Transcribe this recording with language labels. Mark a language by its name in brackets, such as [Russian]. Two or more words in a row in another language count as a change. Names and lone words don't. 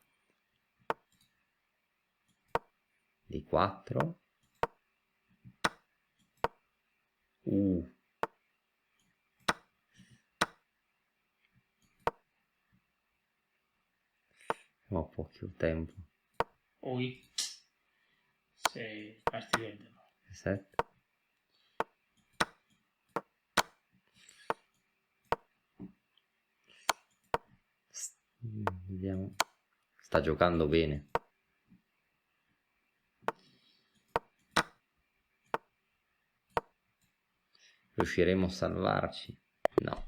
[Italian] D4. Ho poco tempo. [Spanish] Uy. Se fastidia el tema. [Italian] 7. Vediamo. Sta giocando bene. Riusciremo a salvarci? No.